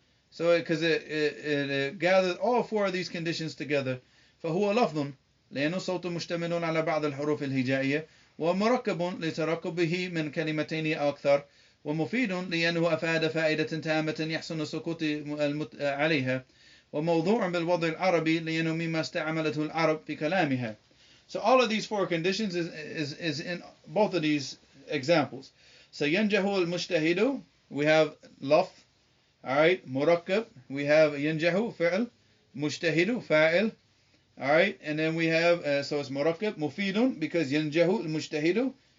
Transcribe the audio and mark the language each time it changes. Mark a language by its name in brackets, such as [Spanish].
[English] So because it gathers all four of these conditions together. [Arabic] فهو لفظ لأنه صوت مشتمل على بعض الحروف الهجائية ومركب لتركبه من كلمتين أو أكثر ومفيد لأنه أفاد فائدة تامة يحسن السكوت عليها وموضوع بالوضع العربي لأنه مما استعملته العرب في كلامها. [English] So all of these four conditions is in both of these examples. So ينجح المجتهد, we have لفظ. Alright, murakkab, we have [Arabic] ينجح فعل, مجتهد فاعل. [English] Alright, and then we have, so it's murakkab, mufidun, because [Arabic] ينجح المجتهد.